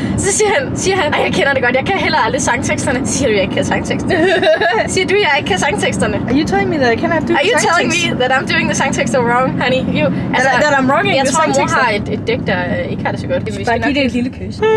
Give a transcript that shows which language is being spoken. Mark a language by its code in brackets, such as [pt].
[da] Så siger han, jeg kender det godt. Jeg kan heller aldrig sangteksterne. Så siger du, jeg ikke kan sangteksterne. Siger du, jeg ikke kan sangteksterne. [en] Are you telling me that I cannot do the sangtekst? Are you telling me that I'm doing the sangtekster wrong, honey? Altså, that I'm wrong in the sangtekster? [da] Jeg tror, mor har et dæk, der ikke har det så godt. Bare giv det et lille kys.